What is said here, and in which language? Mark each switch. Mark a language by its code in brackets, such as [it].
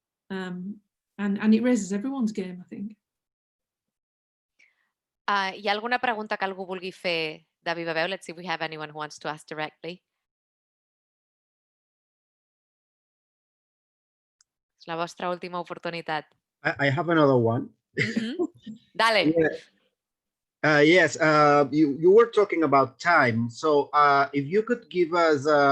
[en] And it raises everyone's game, I think. [ca] Hi ha alguna pregunta que algú vulgui fer de viva veu? [en] Let's see if we have anyone who wants to ask directly. [ca] És la vostra última oportunitat. [en] I have another one. [es] Dale. [en] Yeah. Yes, you were talking about time. So if you could give us